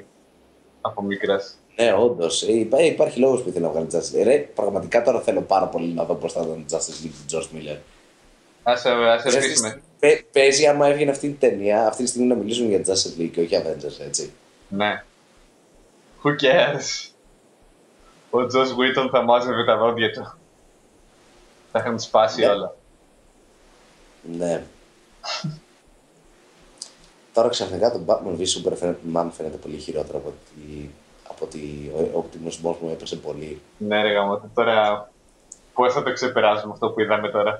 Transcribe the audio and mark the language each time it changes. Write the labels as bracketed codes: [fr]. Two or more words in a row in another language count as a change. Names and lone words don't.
[el] Από μικράς. Ναι, όντως. Υπάρχει λόγος που ήθελε να βγάλει Justice League. Πραγματικά τώρα θέλω πάρα πολύ να δω πώς θα ήταν Justice League του George Miller. Ας ελπίσουμε. Παίζει άμα έβγαινε αυτή την ταινία, αυτή τη στιγμή να μιλήσουμε για Justice League και όχι Avengers, έτσι. Ναι. [en] Who cares? [el] Ο Joss Whedon θα μάζευε τα δόντια του. Θα είχαν σπάσει όλα. Ναι. Τώρα ξαφνικά το Batman v Superman φαίνεται πολύ χειρότερο από ότι ο οπτιμισμός μου έπεσε πολύ. Ναι ρε γαμώτε, τώρα πώς θα το ξεπεράσουμε αυτό που είδαμε τώρα?